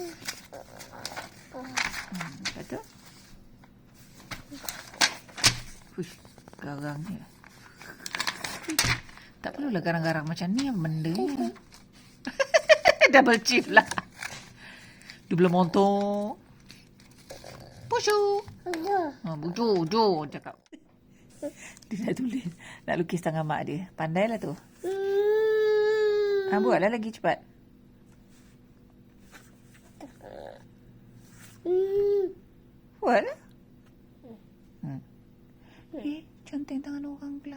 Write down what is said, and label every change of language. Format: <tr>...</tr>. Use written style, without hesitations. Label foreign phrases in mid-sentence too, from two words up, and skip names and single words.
<ms>Betul? Hush, garangnya. Tak perlulah garang-garang macam ni yang benda ni.</ms> <en>Double chief</en> <ms>lah.</ms> <en>Double monton.</en> <fr>Bonjour. Bonjour,</fr> <ms>cakap. Dia nak tulis. Nak lukis tangan mak dia. Pandailah tu. Buatlah lagi cepat. Buatlah. Cantik tangan orang pula.</ms>